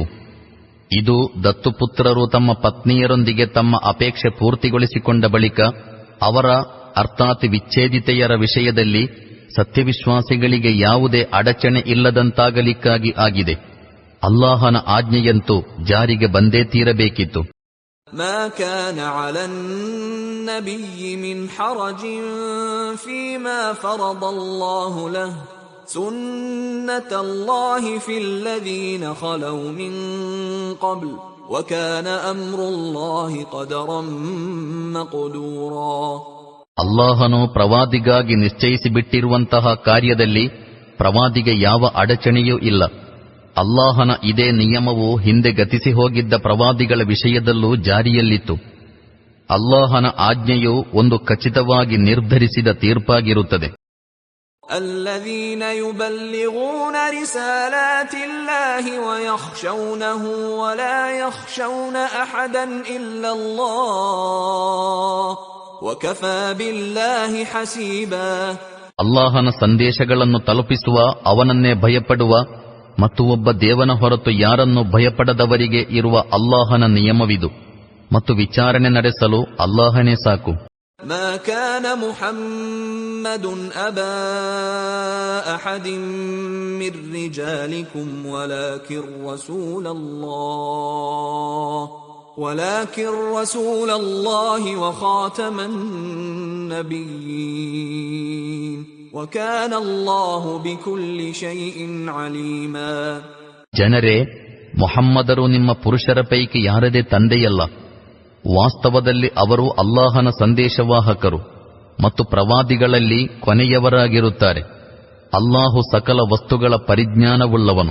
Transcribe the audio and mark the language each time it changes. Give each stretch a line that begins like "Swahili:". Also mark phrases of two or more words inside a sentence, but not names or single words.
Kannada: ಇದು ದತ್ತುಪುತ್ರರು ತಮ್ಮ ಪತ್ನಿಯರೊಂದಿಗೆ ತಮ್ಮ ಅಪೇಕ್ಷೆ ಪೂರ್ತಿಗೊಳಿಸಿಕೊಂಡ ಬಳಿಕ ಅವರ ಅರ್ಥಾತ್ ವಿಚ್ಛೇದಿತೆಯರ ವಿಷಯದಲ್ಲಿ ಸತ್ಯವಿಶ್ವಾಸಿಗಳಿಗೆ ಯಾವುದೇ ಅಡಚಣೆ ಇಲ್ಲದಂತಾಗಲಿಕ್ಕಾಗಿ ಆಗಿದೆ. ಅಲ್ಲಾಹನ ಆಜ್ಞೆಯಂತೂ ಜಾರಿಗೆ ಬಂದೇ ತೀರಬೇಕಿತ್ತು.
Arabic: ما كان على النبي من حرج فيما فرض الله له سنة الله في الذين خلوا من قبل وكان أمر الله قدرا مقدورا.
Kannada: ಅಲ್ಲಾಹನು ಪ್ರವಾದಿಗಾಗಿ ನಿಶ್ಚಯಿಸಿಬಿಟ್ಟಿರುವಂತಹ ಕಾರ್ಯದಲ್ಲಿ ಪ್ರವಾದಿಗೆ ಯಾವ ಅಡಚಣೆಯೂ ಇಲ್ಲ. ಅಲ್ಲಾಹನ ಇದೇ ನಿಯಮವು ಹಿಂದೆ ಗತಿಸಿ ಹೋಗಿದ್ದ ಪ್ರವಾದಿಗಳ ವಿಷಯದಲ್ಲೂ ಜಾರಿಯಲ್ಲಿತ್ತು. ಅಲ್ಲಾಹನ ಆಜ್ಞೆಯು ಒಂದು ಖಚಿತವಾಗಿ ನಿರ್ಧರಿಸಿದ ತೀರ್ಪಾಗಿರುತ್ತದೆ.
Arabic: الذين يبلغون رسالات الله ويخشونه ولا يخشون أحدا إلا الله وكفى بالله حسيبا.
Kannada: ಅಲ್ಲಾಹನ ಸಂದೇಶಗಳನ್ನು ತಲುಪಿಸುವ, ಅವನನ್ನೇ ಭಯಪಡುವ ಮತ್ತು ಒಬ್ಬ ದೇವನ ಹೊರತು ಯಾರನ್ನು ಭಯಪಡದವರಿಗೆ ಇರುವ ಅಲ್ಲಾಹನ ನಿಯಮವಿದು ಮತ್ತು ವಿಚಾರಣೆ ನಡೆಸಲು ಅಲ್ಲಾಹನೇ ಸಾಕು.
Arabic: ما كان محمد أبا أحد من رجالكم ولكن رسول الله وخاتم النبيين وكان الله بكل شيء عليما.
Kannada: ಜನರೇ, ಮುಹಮ್ಮದರು ನಿಮ್ಮ ಪುರುಷರ ಪೈಕಿ ಯಾರದೇ ತಂದೆಯಲ್ಲ. ವಾಸ್ತವದಲ್ಲಿ ಅವರು ಅಲ್ಲಾಹನ ಸಂದೇಶವಾಹಕರು ಮತ್ತು ಪ್ರವಾದಿಗಳಲ್ಲಿ ಕೊನೆಯವರಾಗಿರುತ್ತಾರೆ. ಅಲ್ಲಾಹು ಸಕಲ ವಸ್ತುಗಳ ಪರಿಜ್ಞಾನವುಳ್ಳವನು.